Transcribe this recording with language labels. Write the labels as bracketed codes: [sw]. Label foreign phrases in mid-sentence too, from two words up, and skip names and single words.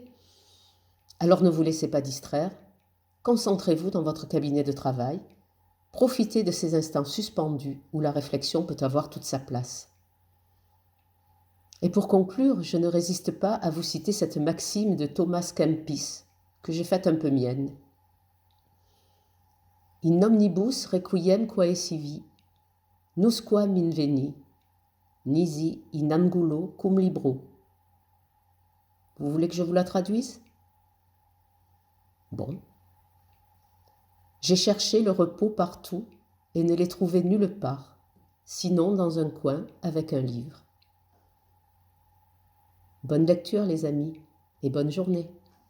[fr] Alors ne vous laissez pas distraire, concentrez-vous dans votre cabinet de travail, profitez de ces instants suspendus où la réflexion peut avoir toute sa place. Et pour conclure, je ne résiste pas à vous citer cette maxime de Thomas Kempis, que j'ai faite un peu mienne. [la] In omnibus requiem quae sivi, nusquam inveni, nisi in angulo cum libro. [fr] Vous voulez que je vous la traduise ? Bon. J'ai cherché le repos partout et ne l'ai trouvé nulle part, sinon dans un coin avec un livre. Bonne lecture les amis et bonne journée.